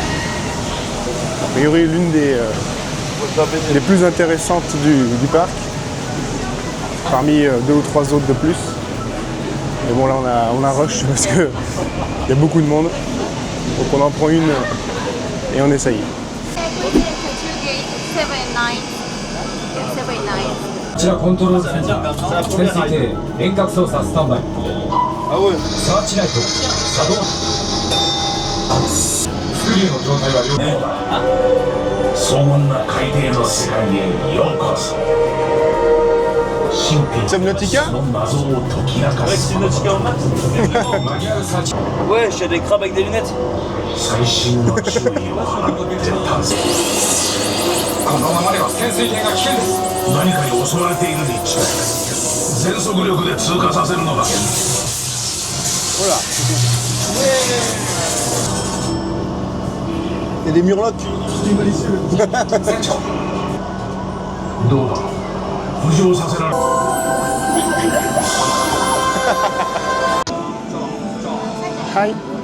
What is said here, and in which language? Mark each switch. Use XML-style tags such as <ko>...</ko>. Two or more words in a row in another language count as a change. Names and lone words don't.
<fr>A priori, l'une des plus intéressantes du parc. Parmi 2 ou 3 autres de plus. Mais bon, là, on a rush parce qu'il y a beaucoup de monde. Donc, on en prend une et on essaye.</fr> <ja>こちらコントロールセンター潜水艇遠隔操作スタンバイ。サーチライト作動。スクリューの状態は良好。荘厳な海底の世界へようこそ。神秘 Subnautica その謎を解き明かすマニュアルサーチ</ja> <fr>Ouais, j'ai des crabes avec des lunettes.</fr> <ja>最新の注意を払って探索。このままでは潜水艇が危険です。何かに襲われているに違いない。全速力で通過させるのだ。</ja> <fr>Il y a des murlocs.</fr> <ja>船長どうだ浮上させられ</ja> <en>Hi.</en>